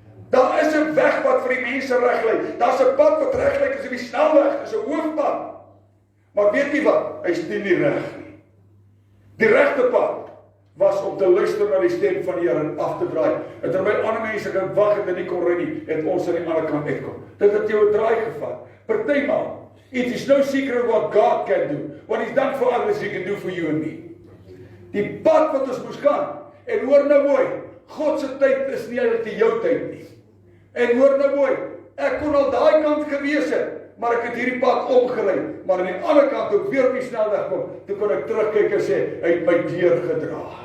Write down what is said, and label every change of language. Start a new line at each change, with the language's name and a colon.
Afrikaans: Daar is 'n weg wat vir die mense reg lê. Daar's 'n pad wat reg lê, is die snelweg, is 'n hoofpad. Maar weet jy wat? Hy's nie reg nie. Die regte pad was om te luister na die stem van die Here en af te draai. En terwyl ander mense kan wag en dit nie kon ry nie, het ons aan die ander kant uitkom. Dit het jou 'n draai gevat. Partymal,
English: it is no secret what God can do. What he's done for others, he can do for you and me.
Afrikaans: Die pad wat ons moes gaan, en hoor nou mooi, God se tyd is nie eintlik jou tyd nie. En hoor nou mooi, ek kon al daai kant gewees het, maar ek het hierdie pad omgery, maar aan die ander kant toe ek weer op die snelweg kom, toe kon ek terugkyk en sê, hy het my deurgedra.